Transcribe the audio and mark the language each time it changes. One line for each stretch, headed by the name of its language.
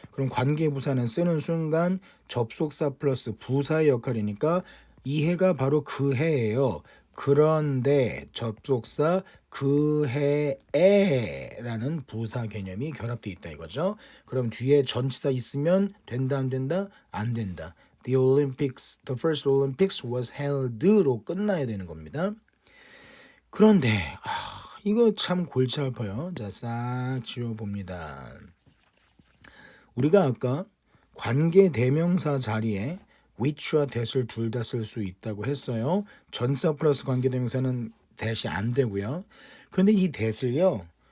Korean: 그럼 관계부사는 쓰는 순간 접속사 플러스 부사의 역할이니까 이 해가 바로 그 해예요. 그런데 접속사 그 해에라는 부사 개념이 결합되어 있다 이거죠. 그럼 뒤에 전치사 있으면 된다 안 된다? 안 된다.
English: The first Olympics was held로
Korean: 끝나야 되는 겁니다. 그런데 이거 참 골치 아파요. 자, 싹 지워봅니다. 우리가 아까 관계 대명사 자리에 which와 that을 둘 다 쓸 수 있다고 했어요. 전사 플러스 관계 대명사는 that이 안 되고요. 그런데 이 that을요.